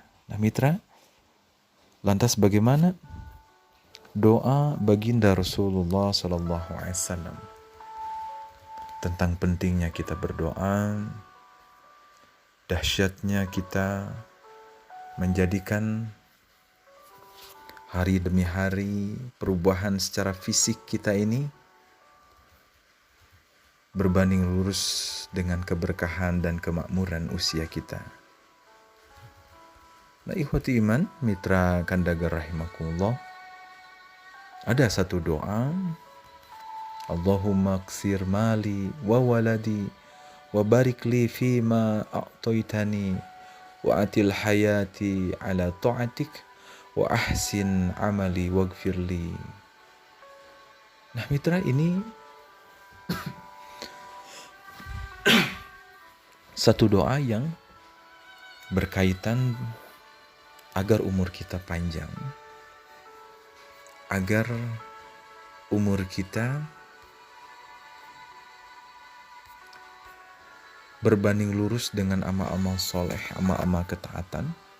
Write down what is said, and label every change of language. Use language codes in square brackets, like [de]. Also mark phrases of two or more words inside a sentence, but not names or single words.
[id] Nah mitra, lantas bagaimana doa baginda Rasulullah SAW tentang pentingnya kita berdoa, dahsyatnya kita menjadikan hari demi hari perubahan secara fisik kita ini berbanding lurus dengan keberkahan dan kemakmuran usia kita. Nah [ar] إخوتي إيمان, [id] mitra Kandagar rahimakumullah, ada satu doa, [ar] اللهم أكثر مالي وولدي وبارك لي فيما أعطيتني وأطل حياتي على طاعتك وأحسن عملي واغفر لي. [id] Nah mitra, ini satu doa yang berkaitan agar umur kita panjang, agar umur kita berbanding lurus dengan amal-amal soleh, amal-amal ketaatan.